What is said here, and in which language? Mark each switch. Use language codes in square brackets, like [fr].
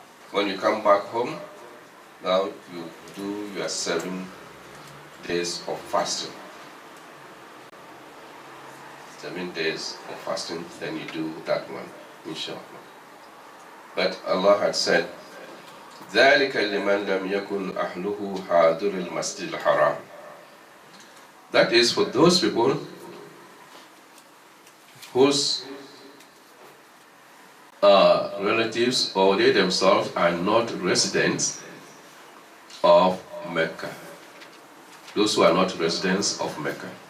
[en] When you come back home, now you do your 7 days of fasting. 7 days of fasting, then you do that one, inshallah. But Allah had said, [ar] ذَلِكَ لِمَنْ لَمْ يَكُنْ أَهْلُهُ حَاضِرِ الْمَسْجِدِ الْحَرَامِ. [en] That is for those people whose relatives or they themselves are not residents of Mecca. Those who are not residents of Mecca.